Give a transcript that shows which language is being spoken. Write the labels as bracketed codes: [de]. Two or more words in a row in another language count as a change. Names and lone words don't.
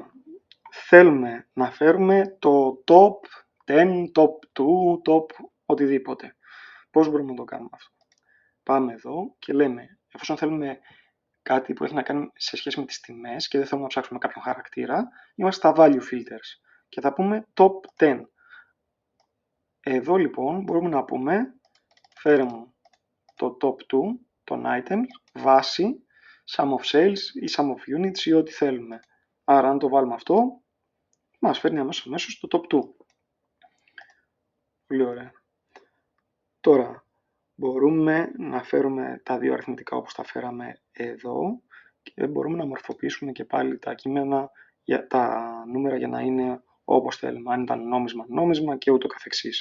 [el] Θέλουμε να φέρουμε το top 10, top 2, top οτιδήποτε. Πώς μπορούμε να το κάνουμε αυτό? Πάμε εδώ και λέμε, εφόσον θέλουμε κάτι που έχει να κάνει σε σχέση με τις τιμές και δεν θέλουμε να ψάξουμε κάποιον χαρακτήρα, είμαστε στα [en] value filters [el] και θα πούμε top 10. Εδώ λοιπόν μπορούμε να πούμε, φέρε μου το top 2 των items, βάση [en] sum of sales [el] ή [en] sum of units [el] ή ό,τι θέλουμε. Άρα αν το βάλουμε αυτό, μας φέρνει αμέσως το top 2. Πολύ ωραία. Τώρα, μπορούμε να φέρουμε τα δύο αριθμητικά όπως τα φέραμε εδώ και μπορούμε να μορφοποιήσουμε και πάλι τα κείμενα, τα νούμερα για να είναι όπως θέλουμε, αν ήταν νόμισμα και ούτω καθεξής.